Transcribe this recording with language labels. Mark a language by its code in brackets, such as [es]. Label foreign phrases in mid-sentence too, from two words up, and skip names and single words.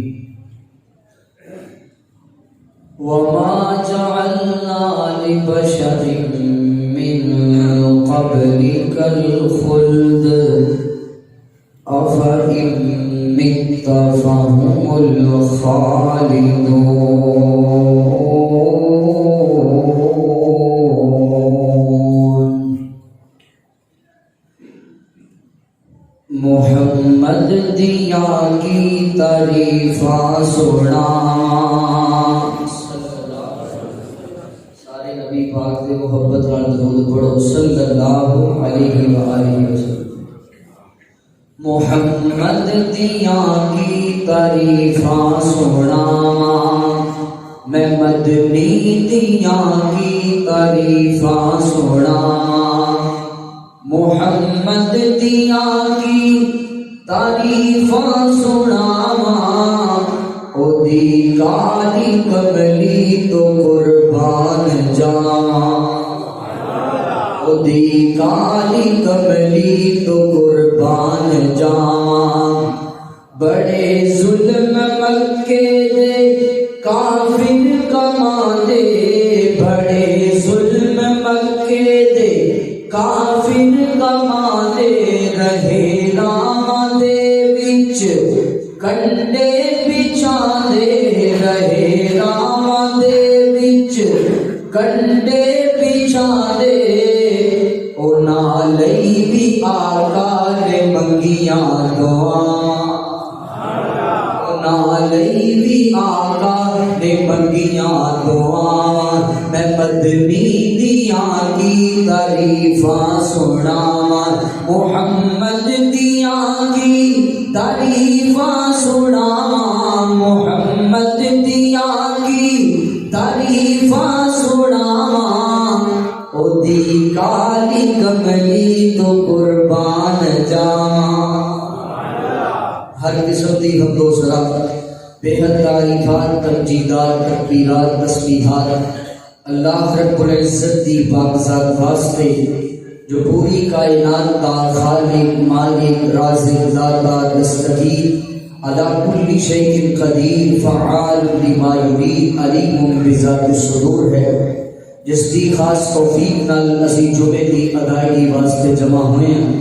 [ar] وما جعلنا لبشر من قبلك الخلد أفإن مت فهم الخالدون. [pa] محمد دیا کی تعریفاں سنا، سارے نبی پاک دے محبت نال درود پڑھو [ar] صلی اللہ علیہ وآلہ وسلم. [pa] محمد دیا کی تعریفاں سناواں، میں مدنی دیا کی تعریفاں سناواں. محمد دیا کی تعریفاں سناواں، او دی کالی کملی تو قربان جاواں، او دی کالی کملی تو قربان جاواں. بڑے ظلم مکے دے کافر کماندے، بڑے ظلم مکے دے کافر کماندے، رہے راواں دے وچ کنڈے بچھاندے، رہے راواں دے وچ کنڈے بچھاندے. اونا لئی بھی آقا نے منگیاں دعاں، اونا لئی بھی آقا نے منگیاں دعاں. میں مدنی دیا کی تعریفاں سناواں، محمد دیا کی تعریفاں سناواں، محمد دیا کی تعریفاں سناواں. او دی کالی کملی تو قربان جاواں. ہر قسم دی حمد و ثنا بےحد تعریفات، تمجیدات، تکبیرات، تسبیحات اللہ [ar] رب العزت [pa] دی پاکزاد واسطے جو پوری کائنات کا خالق، مالک، رازق، داتا، دستگیر، [ar] علی کل شیء قدیر، فعال لما یرید، علیم بذات الصدور [pa] ہے، جس دی خاص توفیق نال اسی جمعے دی ادائیگی واسطے جمع ہوئے ہیں۔